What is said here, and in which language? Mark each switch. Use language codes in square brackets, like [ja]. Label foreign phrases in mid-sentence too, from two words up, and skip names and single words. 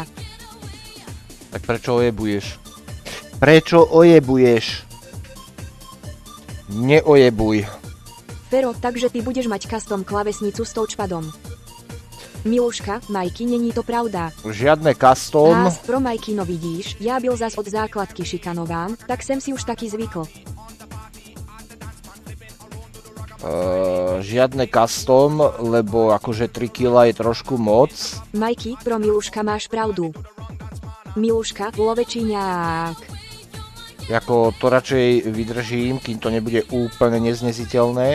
[sk] Tak prečo ojebuješ? Prečo ojebuješ? Neojebuj. Fero, takže ty budeš mať custom klávesnicu s touchpadom. [cs] Miluška, Majky, není to pravda. [sk] Žiadne custom. [cs] Hás, pro Majky, no vidíš, já byl zas od základky šikanován, tak jsem si už taky zvykl. [sk] Žiadne custom, lebo akože 3 kg je trošku moc. [cs] Majky, pro Miluška máš pravdu. [sk] Miluška, lovečiňák. Jako to radšej vydržím, kým to nebude úplne neznesiteľné.